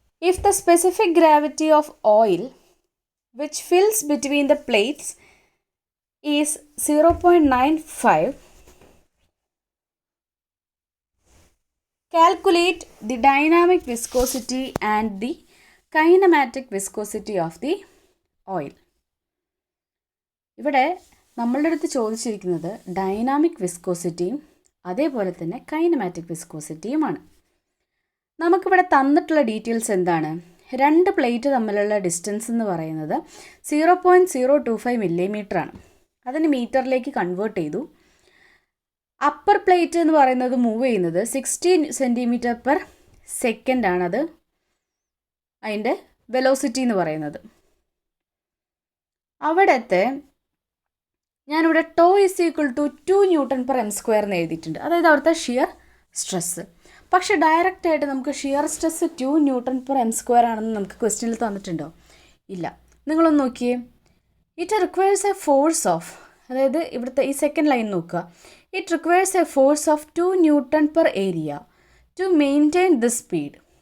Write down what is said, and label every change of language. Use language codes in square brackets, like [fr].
[en] If the specific gravity of oil which fills between the plates is 0.95, calculate the dynamic viscosity and the kinematic viscosity of the oil. [ml] ഇവിടെ നമ്മളുടെ അടുത്ത് ചോദിച്ചിരിക്കുന്നത് dynamic വിസ്കോസിറ്റിയും അതേപോലെ തന്നെ kinematic വിസ്കോസിറ്റിയുമാണ്. നമുക്കിവിടെ തന്നിട്ടുള്ള details എന്താണ്? 2 പ്ലേറ്റ് തമ്മിലുള്ള ഡിസ്റ്റൻസ് എന്ന് പറയുന്നത് 0.025 millimeter ആണ്. അതിന് മീറ്ററിലേക്ക് കൺവേർട്ട് ചെയ്തു. അപ്പർ പ്ലേറ്റ് എന്ന് പറയുന്നത് മൂവ് ചെയ്യുന്നത് 60 centimeter per second ആണത് അതിൻ്റെ വെലോസിറ്റി എന്ന് പറയുന്നത്. അവിടുത്തെ ഞാനിവിടെ ടോ = 2 Newton/m² എന്ന് എഴുതിയിട്ടുണ്ട്. അതായത് അവിടുത്തെ ഷിയർ സ്ട്രെസ്സ്. പക്ഷേ ഡയറക്റ്റായിട്ട് നമുക്ക് ഷിയർ സ്ട്രെസ്സ് 2 Newton/m² ആണെന്ന് നമുക്ക് ക്വസ്റ്റ്യനിൽ തന്നിട്ടുണ്ടോ? ഇല്ല. നിങ്ങളൊന്ന് നോക്കിയേ. [en] it requires a force of, [ml] അതായത് ഇവിടുത്തെ ഈ സെക്കൻഡ് ലൈൻ നോക്കുക. [en] It requires a force of 2 Newton per area to maintain this speed.